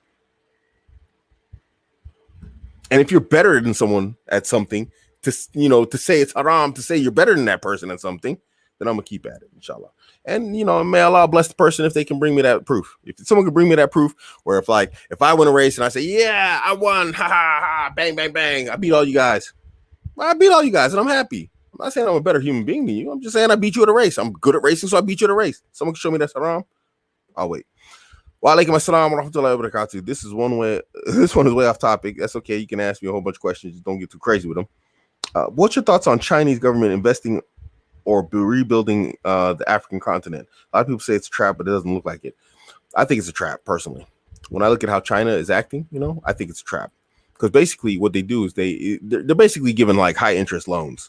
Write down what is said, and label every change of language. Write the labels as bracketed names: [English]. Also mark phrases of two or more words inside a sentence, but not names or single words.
[English] And if you're better than someone at something, to say it's haram, to say you're better than that person at something, then I'm gonna keep at it, inshallah. And may Allah bless the person if they can bring me that proof. If someone can bring me that proof, where if I win a race and I say, yeah, I won, ha ha ha, bang bang bang, I beat all you guys. I beat all you guys, and I'm happy. I'm not saying I'm a better human being than you. I'm just saying I beat you at a race. I'm good at racing, so I beat you at a race. Someone can show me that's haram. I'll wait. [Arabic] وعليكم السلام ورحمة الله وبركاته. [English] This one is way off topic. That's okay. You can ask me a whole bunch of questions. Just don't get too crazy with them. What's your thoughts on Chinese government investing or rebuilding the African continent? A lot of people say it's a trap, but it doesn't look like it. I think it's a trap, personally. When I look at how China is acting, I think it's a trap. Because basically what they do is they're basically giving like high interest loans.